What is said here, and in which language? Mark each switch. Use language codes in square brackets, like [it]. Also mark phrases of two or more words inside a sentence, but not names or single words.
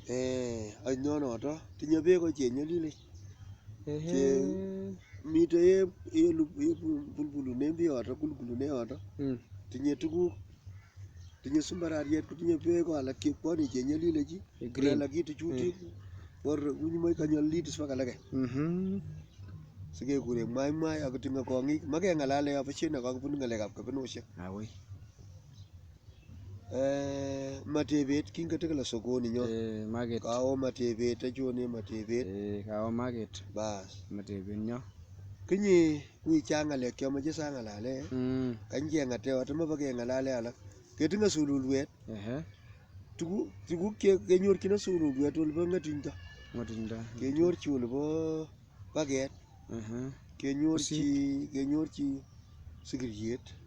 [kln] ainyonoto tinye beko chenyolilen mite bulbulune yoto kulkulune yoto tinye tuguk tinye sumbarariet kotinye beko alak chepwone chenyolilechi alak kitu chutik bor unyimoe kanyolilit iswa kalake sikekure mwai akotinye kong'ik makeng'alale abishet nekakibunu ng'alekab kabinoshek. Awoi. Matebet kinget kila sokoni nyo. Market. Kawo matebet achone matebet. Kawo market. Bas. Matebet nyo. Kinyi ui chang ng'alek kyomoche sang'alale. Kancheng'ate otome bakeng'alale alak. Ketinye sululwet. Tuguk kenyorchine sululwet olibo ng'etundo. Kenyorchi olibo paket. Kenyorchi sigiryet.